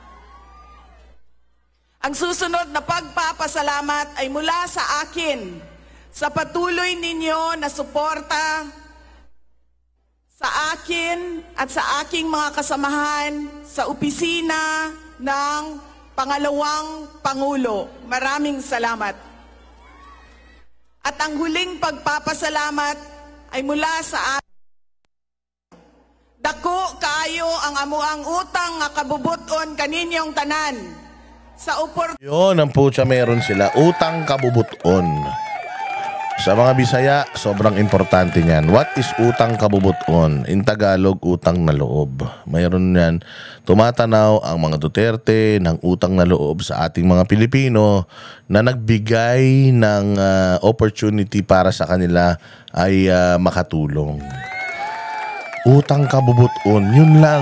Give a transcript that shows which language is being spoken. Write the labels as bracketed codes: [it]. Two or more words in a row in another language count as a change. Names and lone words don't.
[tl] Ang susunod na pagpapasalamat ay mula sa akin, sa patuloy ninyo na suporta sa akin at sa aking mga kasamahan sa opisina ng Pangalawang Pangulo. Maraming salamat. At ang huling pagpapasalamat ay mula sa akin. [ceb] Dako kaayo ang amuang utang nga kabubuton kaninyong tanan. [tl] Sa Yun, ang putya meron sila. [ceb] Utang kabubuton. [tl] Sa mga Bisaya, sobrang importante niyan. [en] What is [ceb] utang kabubuton? [en] In Tagalog, [tl] utang na loob. Mayroon yan. Tumatanaw ang mga Duterte ng utang na loob sa ating mga Pilipino na nagbigay ng opportunity para sa kanila ay makatulong. [ceb] Utang kabubuton, [tl] yun lang.